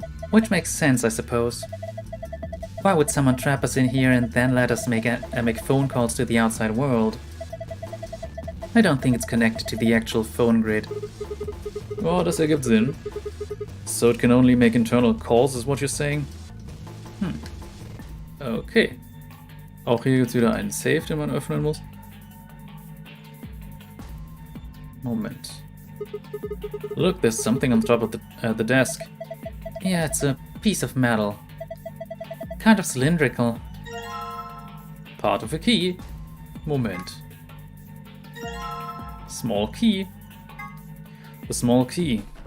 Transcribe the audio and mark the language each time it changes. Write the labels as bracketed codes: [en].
[en] Which makes sense, I suppose. Why would someone trap us in here and then let us make phone calls to the outside world? I don't think it's connected to the actual phone grid. [de] Oh, das ergibt Sinn. [en] So it can only make internal calls, is what you're saying? Okay. [de] Auch hier gibt es wieder einen Safe, den man öffnen muss. Moment. [en] Look, there's something on top of the desk. Yeah, it's a piece of metal. Kind of cylindrical. Part of a key. Moment. Small key. A small key.